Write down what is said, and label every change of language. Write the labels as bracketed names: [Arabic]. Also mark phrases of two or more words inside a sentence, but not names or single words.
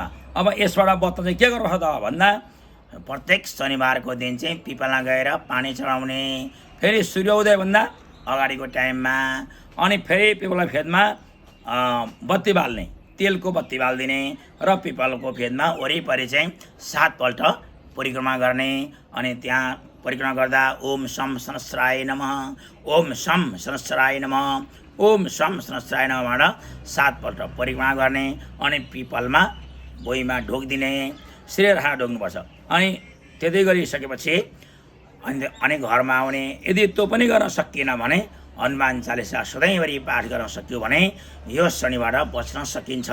[Nepali] अब यसबाट बच्न चाहिँ के गर्नुपर्छ त भन्दा प्रत्येक शनिबारको दिन चाहिँ पिपलमा गएर पानी चढाउने, फेरि सूर्योदयभन्दा अगाडिको टाइममा, अनि फेरि पिपलको फेदमा बत्ती बाल्ने, तेलको बत्ती बालिदिने र पिपलको फेदमा वरिपरि चाहिँ 7 पल्ट परिक्रमा गर्ने। अनि त्यहाँ परिक्रमा गर्दा [Sanskrit] ओम शम सहस्राय नमः, ओम शम सहस्राय नमः, ओम शम सहस्राय नमःबाट [Nepali] 7 पल्ट परिक्रमा गर्ने। अनि पिपलमा भुइँमा ढोकिदिने, श्रेय राखेर ढोक्नुपर्छ। अनि त्यति गरिसकेपछि अनि घरमा आउने। यदि त्यो पनि गर्न सकिएन भने हनुमान चालिसा सधैँभरि पाठ गर्न सक्यो भने यो शनिबाट बच्न सकिन्छ।